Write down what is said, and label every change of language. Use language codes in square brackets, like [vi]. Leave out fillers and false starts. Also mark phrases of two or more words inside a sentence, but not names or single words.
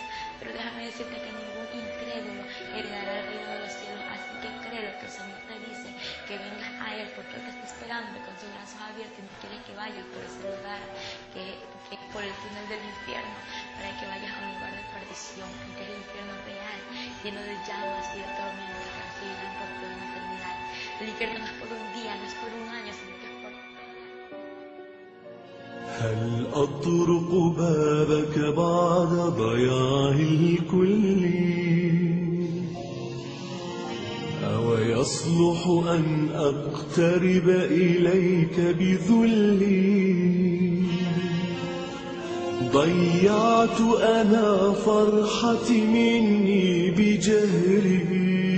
[es] Pero déjame decirte que ningún incrédulo heredará el reino de los cielos, así que cree lo que el Señor te dice, que vengas a Él, porque Él te está esperando con sus brazos abiertos y no quiere que vayas por ese lugar, que por el túnel del infierno, para que vayas a un lugar de perdición, que es el infierno real, lleno de llamas y de tormentos que seguirán por toda la eternidad. El infierno no es por un día, no es por un año, sino que es por toda la eternidad. [ar] هل أطرق بابك بعد ضياع الكل أو يصلح أن أقترب إليك بذلي ضيعت أنا فرحتي مني بجهلي